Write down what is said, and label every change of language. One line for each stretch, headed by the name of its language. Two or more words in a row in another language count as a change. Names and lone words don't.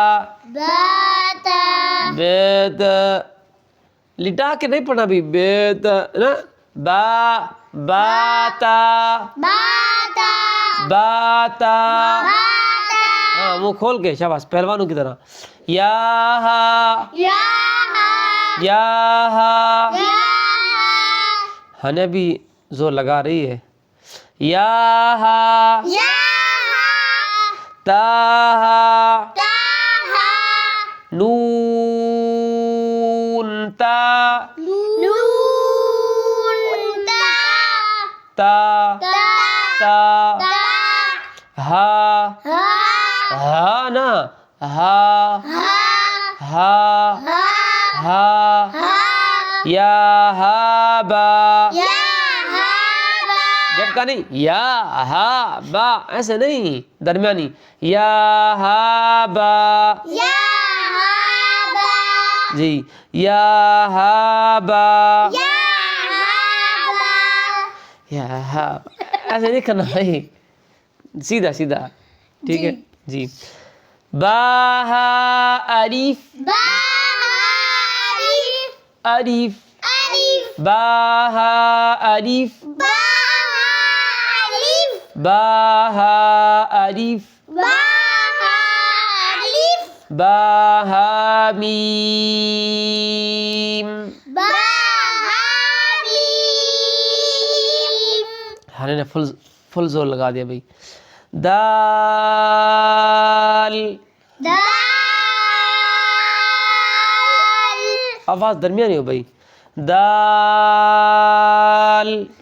Urdu: بیت، لٹا کے نہیں پڑھنا بھی، بیت نا، با باتا باتا ہاں منہ کھول کے، شاباش پہلوانوں کی طرح، یا ہا یا ہا ہاں بھی زور لگا رہی ہے. یا ہا یا تا ہا تا نون تا نون تا تا تا ہا ہا ہا نا ہا ہا ہا ہا یا ہا با جھٹکا نہیں یا ہا با ایسے نہیں درمیانی یا ہا با جی یا ہا با یا ہا ایسے نہیں کرنا بھائی سیدھا سیدھا ٹھیک ہے جی با ہا الف الف با ہا الف با ہا الف با ہا میم ہاں نے فل زور لگا دیا بھائی دال آواز درمیانی ہو بھائی دال